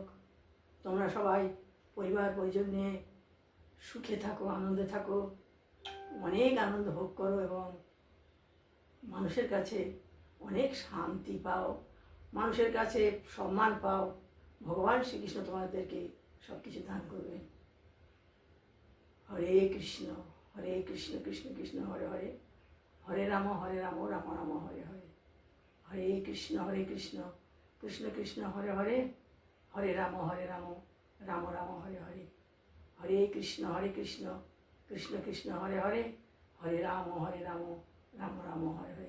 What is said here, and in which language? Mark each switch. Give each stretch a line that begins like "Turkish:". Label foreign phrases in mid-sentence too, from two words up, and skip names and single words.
Bangla: তোমরা সবাই পরিবার পরিজন নিয়ে সুখে থাকো, আনন্দে থাকো, অনেক আনন্দ ভোগ করো এবং মানুষের কাছে অনেক শান্তি পাও, মানুষের কাছে সম্মান পাও। ভগবান শ্রীকৃষ্ণ তোমাদেরকে সব কিছু দান করবেন।
Sanskrit: হরে কৃষ্ণ কৃষ্ণ কৃষ্ণ হরে হরে, হরে রাম রাম রাম হরে হরে। হরে কৃষ্ণ কৃষ্ণ কৃষ্ণ হরে হরে, হরে রাম রাম রাম হরে হরে। হরে কৃষ্ণ কৃষ্ণ কৃষ্ণ হরে হরে, হরে রাম রাম রাম হরে হরে।